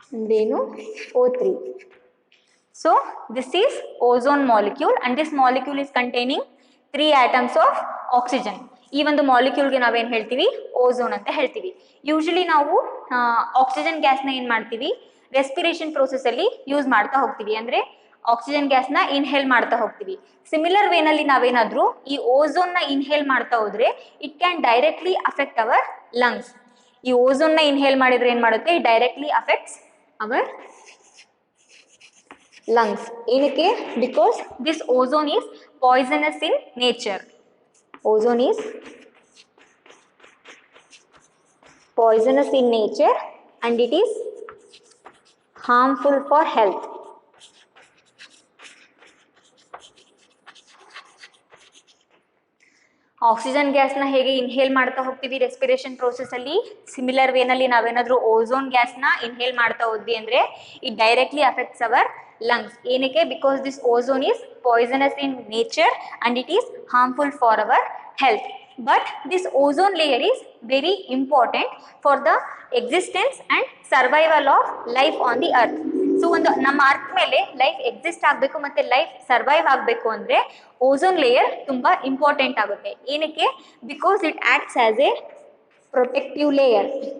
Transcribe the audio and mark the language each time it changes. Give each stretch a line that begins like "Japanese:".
English: Then O3. So this is ozone molecule and this molecule is containing 3 atoms of oxygen.
Kannada: ಈ ಒಂದು ಮಾಲಿಕ್ಯೂಲ್ಗೆ ನಾವೇನು ಹೇಳ್ತೀವಿ, ozone ಅಂತ ಹೇಳ್ತೀವಿ. ಯೂಶಲಿ ನಾವು ಆಕ್ಸಿಜನ್ ಗ್ಯಾಸ್ನ ಏನು ಮಾಡ್ತೀವಿ, ರೆಸ್ಪಿರೇಷನ್ ಪ್ರೋಸೆಸ್ ಅಲ್ಲಿ ಯೂಸ್ ಮಾಡ್ತಾ ಹೋಗ್ತೀವಿ. ಅಂದ್ರೆ ಆಕ್ಸಿಜನ್ ಗ್ಯಾಸ್ನ ಇನ್ಹೇಲ್ ಮಾಡ್ತಾ ಹೋಗ್ತೀವಿ. ಸಿಮಿಲರ್ ವೇನಲ್ಲಿ ನಾವೇನಾದ್ರೂ ಈ ಓಝೋನ್ನ ಇನ್ಹೇಲ್ ಮಾಡ್ತಾ ಹೋದ್ರೆ
English: It can directly affect our lungs.
Kannada: ಈ ಓಝೋನ್ನ ಇನ್ಹೇಲ್ ಮಾಡಿದ್ರೆ ಏನು ಮಾಡುತ್ತೆ,
English: It directly affects our lungs.
Kannada: ಏನಕ್ಕೆ?
English: Because this ozone is poisonous in nature. Ozone is poisonous in nature and it is harmful for health.
Kannada: Oxygen ಗ್ಯಾಸ್ನ ಹೇಗೆ inhale ಮಾಡ್ತಾ ಹೋಗ್ತೀವಿ respiration process ಅಲ್ಲಿ, similar ವೇನಲ್ಲಿ ನಾವೇನಾದ್ರೂ ಓಝೋನ್ ಗ್ಯಾಸ್ನ ಇನ್ಹೇಲ್ ಮಾಡ್ತಾ ಹೋದ್ವಿ ಅಂದ್ರೆ
English: It directly affects our lungs.
Kannada: ಏನಕ್ಕೆ?
English: Because this ozone is poisonous in nature and it is harmful for our health. But this ozone layer is very important for the existence and survival of life on the earth.
Kannada: So ಒಂದು ನಮ್ಮ earth ಮೇಲೆ life exist ಆಗಬೇಕು ಮತ್ತು life survive ಆಗಬೇಕು ಅಂದರೆ ozone layer ತುಂಬ important ಆಗುತ್ತೆ. ಏನಕ್ಕೆ?
English: Because it acts as a protective layer.